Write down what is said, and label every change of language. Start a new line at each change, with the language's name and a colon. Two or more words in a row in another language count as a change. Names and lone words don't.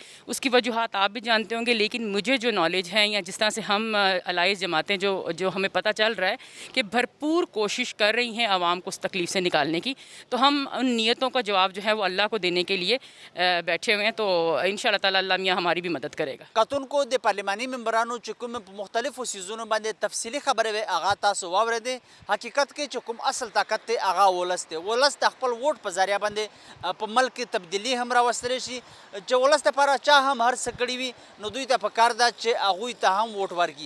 Urdu: اس کی وجوہات آپ بھی جانتے ہوں گے, لیکن مجھے جو نالج ہے یا جس طرح سے ہم الائز جماعتیں جو ہمیں پتہ چل رہا ہے کہ بھرپور کوشش کر رہی ہیں عوام کو اس تکلیف سے نکالنے کی. تو ہم ان نیتوں کا جواب جو ہے وہ اللہ کو دینے کے لیے بیٹھے ہوئے ہیں. تو انشاءاللہ تعالی اللہ میاں ہماری بھی مدد کرے گا.
Pashto: کتن کو د پارلیمانی ممبرانو چې کوم په مختلفو سیزونو باندې تفصیلی خبرې وې هغه تاسو واورېدې. حقیقت کې چې کوم اصل طاقت دی هغه ولس دی. ولس د خپل ووټ په ذریعه باندې په ملک کې تبدیلي هم راوستلی شي. چې ولس دپاره چا هم هر څه کړي وي, نو دوی ته پکار ده چې هغوی ته هم ووټ ورکړي.